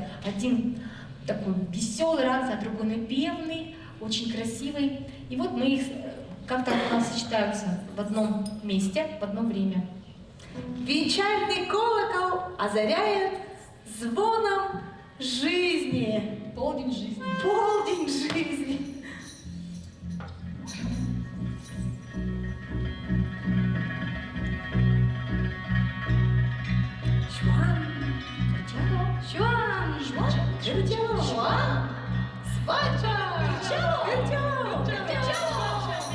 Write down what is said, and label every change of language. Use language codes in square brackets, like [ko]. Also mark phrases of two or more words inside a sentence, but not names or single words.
[ru] Один такой веселый, радостный, а другой напевный, очень красивый. И вот мы их как-то у нас сочетаются в одном месте, в одно время. Венчальный колокол озаряет звоном жизни. Полдень жизни. Полдень жизни. Шван, кричало, шван, шван, кричало, шван, свадьба, кричало, кричало.